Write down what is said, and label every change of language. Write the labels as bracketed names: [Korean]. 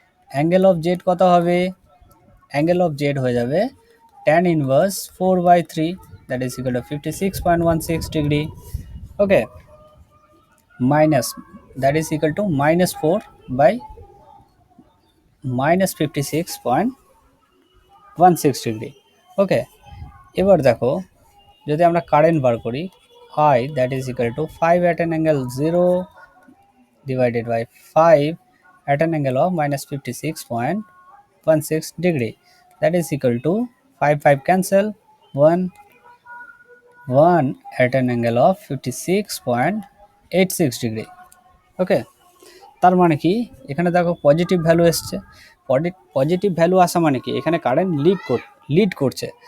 [Bangla] Angle of Z কত হবে? Angle of Z হয়ে যাবে tan inverse 4/3, that is equal to 56.16 degree. Okay, minus that is equal to -4 by -56.16 degree. ওকে, এবার দেখো যদি আমরা কারেন্ট বার করি, [English] I that is equal to 5 at an angle 0 divided by 5 at an angle of -56.16 degree, that is equal to 5 cancel, 1 at an angle of 56.86 degree। [Bangla] ওকে, তার মানে কি এখানে দেখো পজিটিভ ভ্যালু এসছে, পজিটিভ ভ্যালু আসা মানে কি এখানে কারেন্ট লিড করছে।